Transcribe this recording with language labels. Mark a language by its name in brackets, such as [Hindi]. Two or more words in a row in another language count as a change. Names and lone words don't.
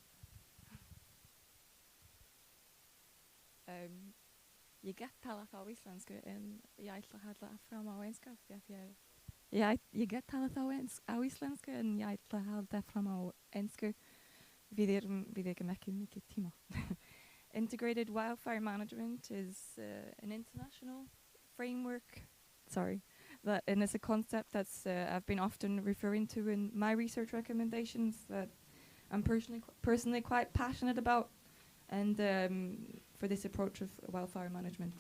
[Icelandic] Ég get tala þá íslensku en ég ætla að halda fram á enska því að ég get tala þá á íslensku en ég ætla að halda fram á ensku. Við erum ekki mikið tíma. [English] Integrated wildfire management is an international framework, and it's a concept that's I've been often referring to in my research recommendations that I'm personally quite passionate about, and for this approach of wildfire management.